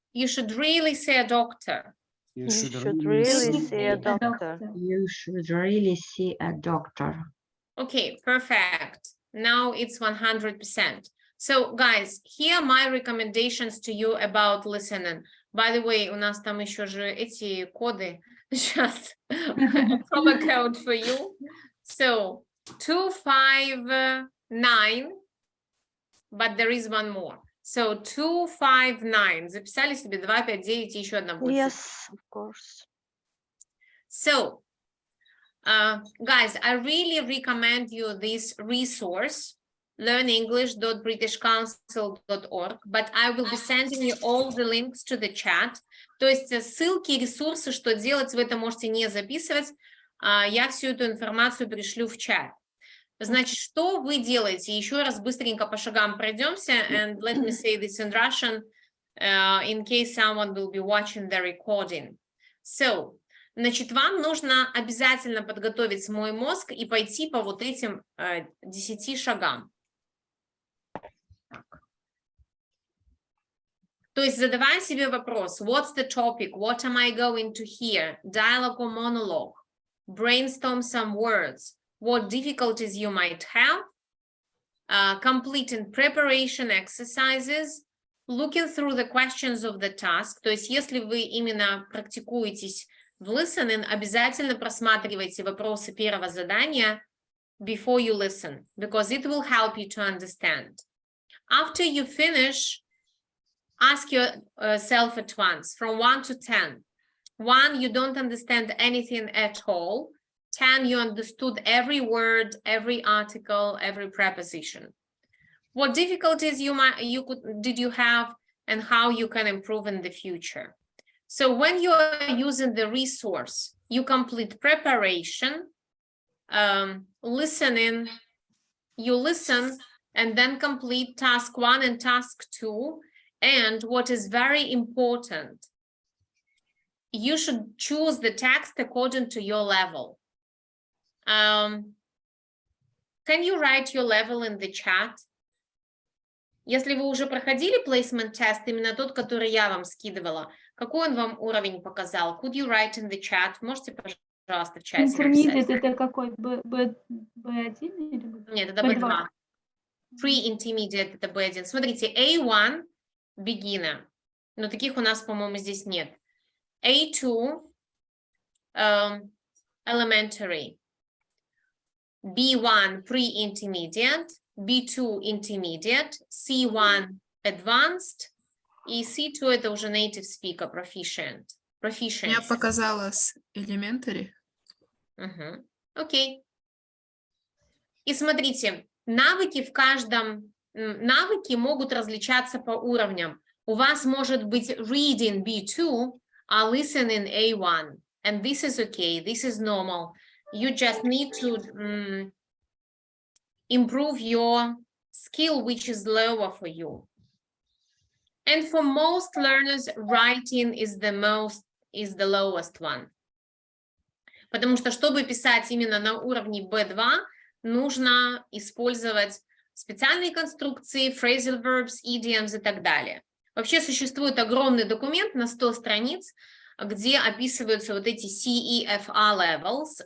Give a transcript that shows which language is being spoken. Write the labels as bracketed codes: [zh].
[en] You should really see a doctor. You should really see a doctor. You should really see a doctor. Okay, perfect. now it's 100%. So guys, here are my recommendations to you about listening. By the way, [ru] у нас там еще же эти коды. Сейчас [en] promo code for you. So 259, but there is one more. So 259. [ru] Записали себе 259 и еще одна будет. [en] Yes, of course. So, guys, I really recommend you this resource, learnenglish.britishcouncil.org, but I will be sending you all the links to the chat. [ru] То есть ссылки, ресурсы, что делать, вы это можете не записывать. Я всю эту информацию пришлю в чат. Значит, что вы делаете? Еще раз быстренько по шагам пройдемся. [en] And let me say this in Russian, in case someone will be watching the recording. [ru] So, значит, вам нужно обязательно подготовить свой мозг и пойти по вот этим 10 шагам. То есть задавай себе вопрос, [en] what's the topic, what am I going to hear, dialogue or monologue, brainstorm some words, what difficulties you might have, completing preparation exercises, looking through the questions of the task. [ru] То есть если вы именно практикуетесь в listening, обязательно просматривайте вопросы первого задания [en] before you listen, because it will help you to understand. After you finish, ask yourself at once, from 1 to 10. 1, you don't understand anything at all. 10, you understood every word, every article, every preposition. What difficulties did you have, and how you can improve in the future? So when you are using the resource, you complete preparation, listening, you listen, and then complete task 1 and task 2. And what is very important, you should choose the text according to your level. Can you write your level in the chat? [ru] Если вы уже проходили placement test, именно тот, который я вам скидывала, какой он вам уровень показал? [en] Could you write in the chat? [ru] Можете, пожалуйста, в чате [en] Intermediate [ru] написать? это какой? B1 или B2? Нет, это B2. Pre-intermediate это B1. Смотрите, A1 beginner, но таких у нас, по-моему, здесь нет. A2 elementary, B1 pre-intermediate, B2 intermediate, C1 advanced, и C2 это уже native speaker proficient. Я показала с elementary. Окей. И смотрите, навыки навыки могут различаться по уровням. У вас может быть reading B2, а listening A1. [en] And this is okay, this is normal. You just need to improve your skill, which is lower for you. And for most learners, writing is the lowest one. [ru] Потому что, чтобы писать именно на уровне B2, нужно использовать специальные конструкции, phrasal verbs, idioms и так далее. Вообще существует огромный документ на 100 страниц, где описываются вот эти CEFR levels.